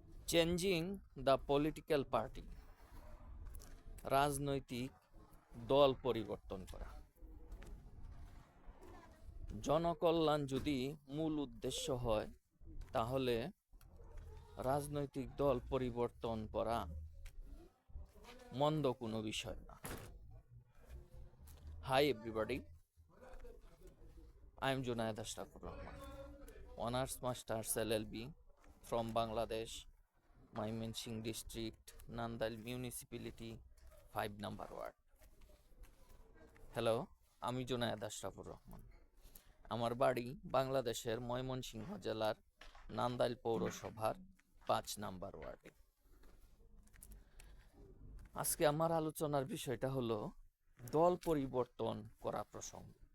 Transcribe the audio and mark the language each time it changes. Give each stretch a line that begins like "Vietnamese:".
English: changing the political party,
Bangla: রাজনৈতিক দল পরিবর্তন করা। জনকল্যাণ যদি মূল উদ্দেশ্য হয়, তাহলে রাজনৈতিক দল পরিবর্তন করা মন্দ কোনো বিষয় না।
English: Hi everybody, I am Junaid Ashrafur Rahman, Honours Masters LLB from Bangladesh, Mymensingh District, Nandal Municipality, 5 number ward.
Bangla: Hello, আমি জুনায়েদ আশরাফুর রহমান। আমার বাড়ি বাংলাদেশের ময়মনসিংহ জেলার নান্দাইল পৌরসভার 5 নাম্বার ওয়ার্ডে। আজকে আমার আলোচনার বিষয়টা হলো দল পরিবর্তন করা প্রসঙ্গ।